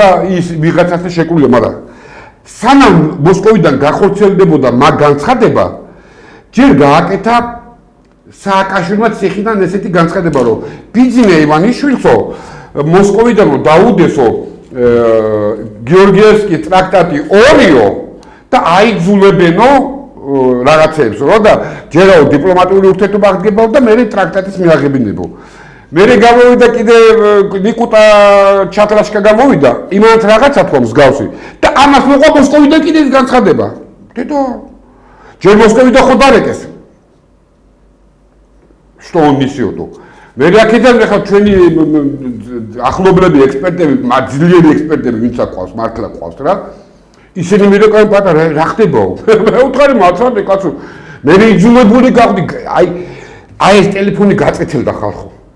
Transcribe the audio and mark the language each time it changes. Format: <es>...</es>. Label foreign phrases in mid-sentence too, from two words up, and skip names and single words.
<ka>ის ვიღაცათა შეკრულება, მაგრამ სანამ მოსკოვიდან გახორციელდებოდა მაგ განცხადება, ჯერ გააკეთა სააკაშვილმა ციხიდან ესეთი განცხადება, რომ ბიძინა ივანიშვილსო მოსკოვიდან რომ დაუდესო გიორგიევსკის ტრაქტატი 2-ო და აიძულებენო რაღაცებს, რომ და ჯერაო დიპლომატიური ურთიერთობა აღდგებაო და მე ტრაქტატის მიაღებინებო. მე გამოვიდა კიდე ნიკუტა ჩატრაშკა გამოვიდა, იმათ რაღაცა თქვა მსგავსი და ამას მოყვა მოსკოვიდან კიდე ის განცხადება. დედო, ჯერ მოსკოვიდან ხო დარეკეს.</ka> <ru>Что он несет?</ru> <ka>მე აქედან ახლა ჩვენი ახლობლები ექსპერტები, ძლიერი ექსპერტები, ვინც აყვავს, მართლა ყავს რა. ისინი მირეკავენ პატარა, რა ხდებაო? მე უთხარი მართლა კაცო. მე იძულებული გავხდი, აი ეს ტელეფონი გაწეთილდა ხალხო.</ka>